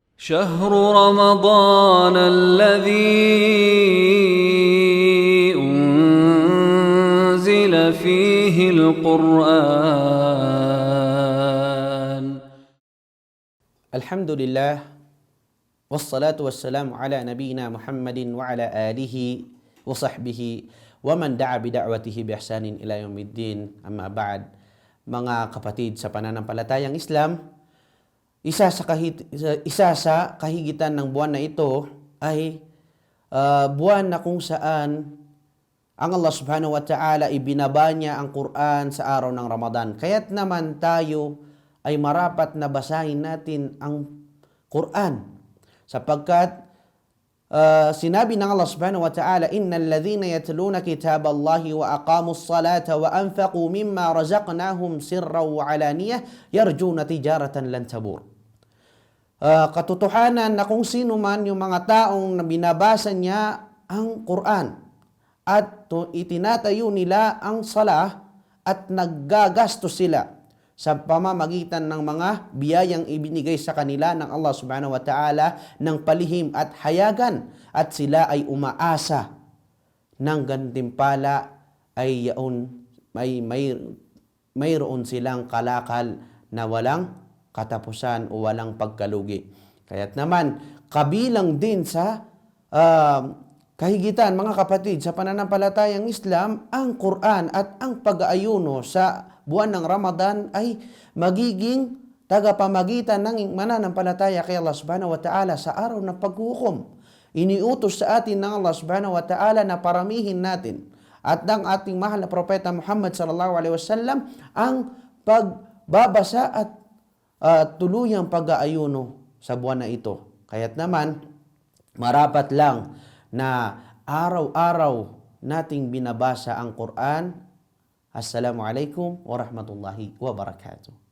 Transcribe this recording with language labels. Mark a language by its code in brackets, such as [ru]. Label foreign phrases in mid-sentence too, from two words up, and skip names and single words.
[ar] شهر رمضان الذي أنزل فيه القرآن. الحمد لله والصلاة والسلام على نبينا محمد وعلى آله وصحبه ومن دعا بدعوته بإحسان إلى يوم الدين. أما بعد, [tl] mga kapatid sa pananampalatayang Islam, isa sa kahigitan ng buwan na ito ay buwan na kung saan ang Allah [ar] سبحانه وتعالى [tl] ibinaba niya ang Quran sa araw ng Ramadan. Kaya't naman tayo ay marapat na basahin natin ang Quran, sapagkat sinabi ng Allah [ar] سبحانه وتعالى, إن الذين يتلون كتاب الله وأقاموا الصلاة وأنفقوا مما رزقناهم سرا وعلانية يرجون تجارة لن تبور. [tl] Katotohanan na kung sino man yung mga taong na binabasa niya ang Quran at itinatayo nila ang salah at naggagastos sila sa pamamagitan ng mga biyayang ibinigay sa kanila ng Allah [ar] سبحانه وتعالى [tl] ng palihim at hayagan, at sila ay umaasa ng gantimpala ay mayroon silang kalakal na walang katapusan o walang pagkalugi. Kaya't naman, kabilang din sa kahigitan, mga kapatid, sa pananampalatayang Islam, ang Quran at ang pag-aayuno sa buwan ng Ramadan ay magiging tagapamagitan ng mananampalataya kay Allah [ar] سبحانه وتعالى [tl] sa araw ng paghukom. Iniutos sa atin ng Allah [ar] سبحانه وتعالى [tl] na paramihin natin at ng ating mahal na propeta Muhammad [ar] صلى الله عليه وسلم [tl] ang pagbabasa at tuluyang pag-aayuno sa buwan na ito. Kaya't naman, marapat lang na araw-araw nating binabasa ang Quran. [ar] السلام عليكم ورحمة الله وبركاته.